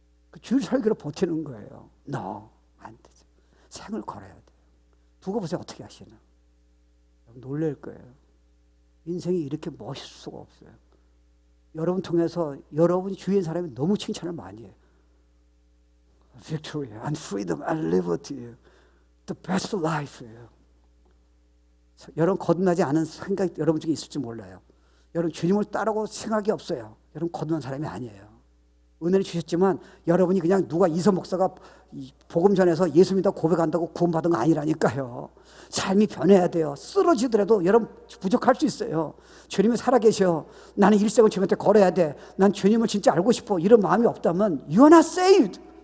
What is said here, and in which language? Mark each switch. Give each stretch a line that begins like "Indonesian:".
Korean: 그 주일 설교로 버티는 거예요. 안 되죠. 생을 걸어야 돼요. 두고 보세요. 어떻게 하시나. 놀랄 거예요. 인생이 이렇게 멋있을 수가 없어요. 여러분 통해서 여러분이 주위의 사람이 너무 칭찬을 많이 해요.
English: Victory and freedom and liberty. The best life예요.
Korean: 여러분 거듭나지 않은 생각이 여러분 중에 있을지 몰라요. 여러분 주님을 따르고 생각이 없어요. 여러분 거듭난 사람이 아니에요. 은혜를 주셨지만 여러분이 그냥 누가 이서 목사가 복음 전해서 예수 믿다 고백한다고 구원받은 거 아니라니까요. 삶이 변해야 돼요. 쓰러지더라도 여러분 부족할 수 있어요. 주님이 살아계셔. 나는 일생을 주님한테 걸어야 돼. 난 주님을 진짜 알고 싶어. 이런 마음이 없다면
English: You are not saved.